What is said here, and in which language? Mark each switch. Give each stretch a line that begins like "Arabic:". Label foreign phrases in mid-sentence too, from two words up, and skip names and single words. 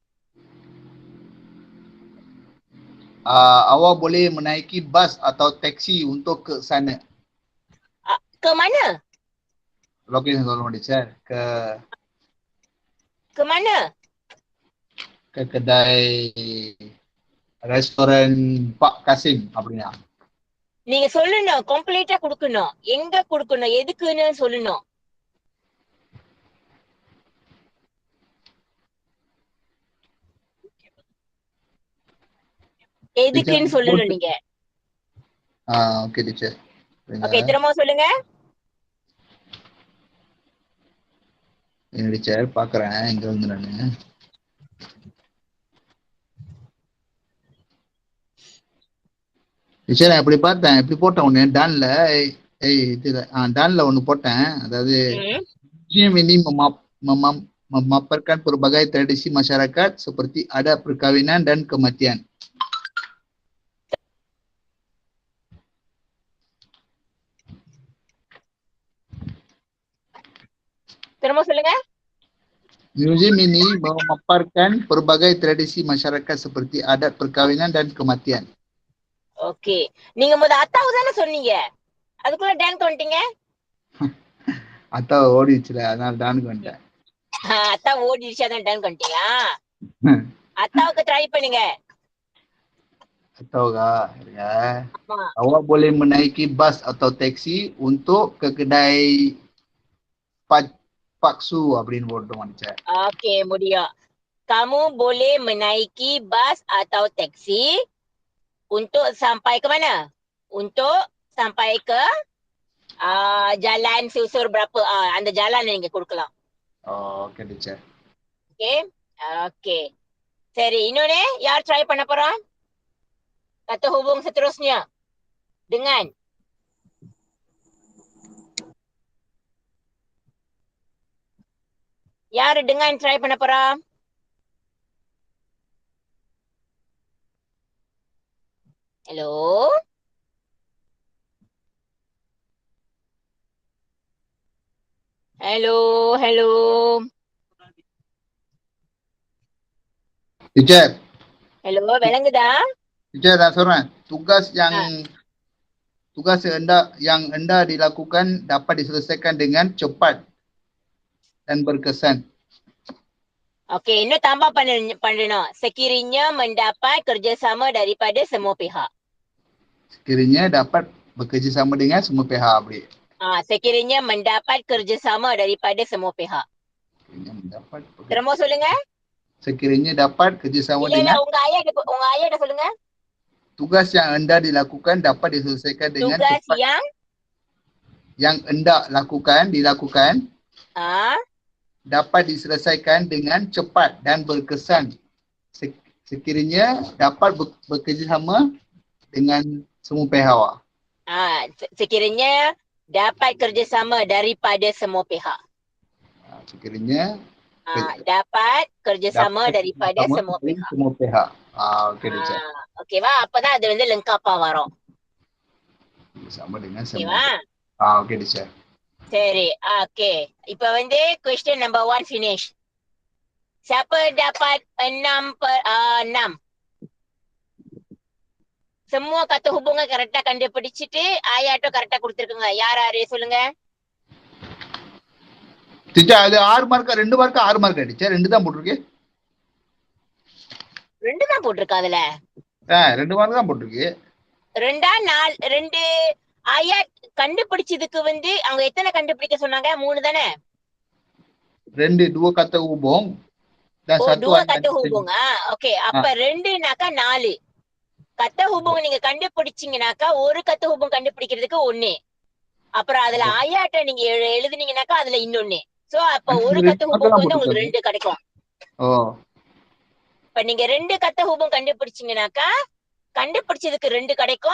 Malay: Awak boleh menaiki bas atau teksi untuk ke sana. Ke mana? Lokasi tolong teacher. Ke mana? Ke kedai restoran Pak Kasim அப்படினா.
Tamil: நீங்க சொல்லணும், கம்ப்ளீட்டா கொடுக்கணும். எங்க கொடுக்கணும், எதுக்குன்னு சொல்லணும். எதுக்குன்னு சொல்லணும் நீங்க.
English: okay teacher.
Tamil: ஓகே, திரும்ப சொல்லுங்க. டீச்சர் பாக்குறேன் இங்க வந்து நானு. டீச்சர் நான் இப்படி பார்த்தேன், இப்படி போட்டேன் ஒண்ணு டான்ல. டான்ல ஒண்ணு போட்டேன்.
Malay: அதாவது ini memaparkan berbagai tradisi masyarakat seperti adat perkawinan dan kematian.
Tamil: திரும்ப சொல்லுங்க.
Malay: Museum ini memaparkan berbagai tradisi masyarakat seperti adat perkawinan dan kematian.
Tamil: ஓகே, நீங்க அத்தாவு தானே சொன்னீங்க, அதுக்குள்ள டான்க்கு வந்துட்டீங்க. அத்தா ஓடிச்சுல, அதனால டான்க்கு வந்துட்டேன். அத்தா ஓடிடுச்சு, அதான் டான்க்கு வந்துட்டீங்களா? அத்தாவுக்கு ட்ரை பண்ணுங்க.
Malay: Atauga, ya. Awak boleh menaiki bas atau teksi untuk ke kedai Paksu
Tamil: அப்படின்னு போட்டோம் டீச்சர். ஓகே, முடியும்.
Malay: Kamu boleh menaiki bas atau teksi untuk sampai ke mana? Untuk sampai ke jalan susur berapa?
Tamil: அந்த jalan நீங்க கொடுக்கலாம்.
English: okay teacher. okay, okay.
Tamil: சரி, இன்னொன்னு யார் ட்ரை பண்ண போறோம்?
Malay: Kata hubung seterusnya dengan.
Tamil: யாரு dengan ட்ரை பண்ண போறா?
English: hello, hello, hello
Tamil: டீச்சர். ஹலோ, விளங்குதா? டீச்சர் நான் சொல்றேன்,
Malay: tugas yang anda dilakukan dapat diselesaikan dengan cepat dan berkesan.
Tamil: Okey, இன்னும் tambah பண்ணணும்.
Malay: Sekiranya mendapat kerjasama daripada semua pihak. Sekiranya dapat bekerjasama dengan semua pihak அப்படி. Sekiranya mendapat kerjasama daripada semua pihak.
Tamil: Terima சொல்லுங்க.
Malay: Sekiranya dapat kerjasama dengan.
Tamil: இல்ல, உங்க
Malay: ayah dah
Tamil: சொல்லுங்க.
Malay: Tugas yang anda dilakukan dapat diselesaikan dengan tugas cepat. Yang anda dilakukan dapat diselesaikan dengan cepat dan berkesan. sekiranya dapat bekerjasama dengan semua pihak. Sekiranya dapat kerjasama daripada semua pihak. Sekiranya dapat kerjasama daripada semua pihak. Semua pihak.
English: Okey, teacher.
Malay: Okey, apa dah ada வந்து lengkapா வரும். Sama dengan Okay, semua.
English: Okey, teacher.
Tamil: சரி, okay. இப்ப வந்து
English: question number 1 finish.
Malay: Siapa dapat 6/6? semua kata hubungan
Tamil: கரெக்டா கண்டுபிடிச்சிட்டு ஆயாட்டம் கரெக்டா கொடுத்திருக்குங்க. யாரு சொல்லுங்க. டீச்சர் அது 6 மார்க் 2 மார்க் 6 மார்க் டீச்சர் 2 தான் போட்டுருக்கு. 2 தான் போட்டுருக்கு அதுல. 2 மார்க் தான் போட்டுருக்கு. 2 ஆயாட் கண்டுபிடிச்சதுக்கு வந்து அவங்க எத்தனை கண்டுபிடிக்க சொன்னாங்க? 3 தானே?
Malay: 2 kata hubung dan satu 2 kata hubung. Okay,
Tamil: அப்ப 2னாக்கா
Malay: 4. kata hubung
Tamil: நீங்க கண்டுபிடிச்சீங்கனாக்கா ஒரு
Malay: kata hubung
Tamil: கண்டுபிடிக்கிறதுக்கு 1. அப்புறம் அதுல ஆயாட்ட நீங்க எழுதுனீங்கனாக்கா அதுல இன்னொன்னு. சோ அப்ப ஒரு
Malay: kata hubung
Tamil: வந்து உங்களுக்கு 2 கிடைக்கும். இப்ப நீங்க 2
Malay: kata hubung
Tamil: கண்டுபிடிச்சீங்கனாக்கா கண்டுபிடிச்சதுக்கு 2 கிடைக்கும்.